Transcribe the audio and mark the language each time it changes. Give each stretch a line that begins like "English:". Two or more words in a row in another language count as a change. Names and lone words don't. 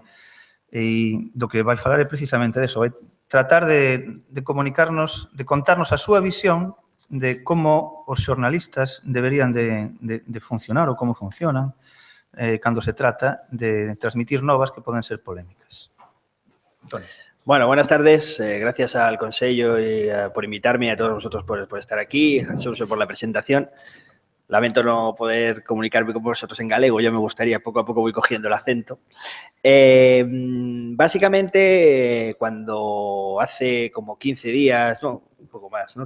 Galician: E do que vai falar é precisamente deso, vai tratar de comunicarnos, de contarnos a súa visión de como os xornalistas deberían de funcionar ou como funcionan cando se trata de transmitir novas que poden ser polémicas. Antonio.
Spanish: Bueno, buenas tardes. Gracias al Consello por invitarme y a todos vosotros por estar aquí, a Xurxo por la presentación. Lamento no poder comunicarme con vosotros en galego, yo me gustaría, poco a poco voy cogiendo el acento. Básicamente, cuando hace como 15 días, no, un poco más, ¿no?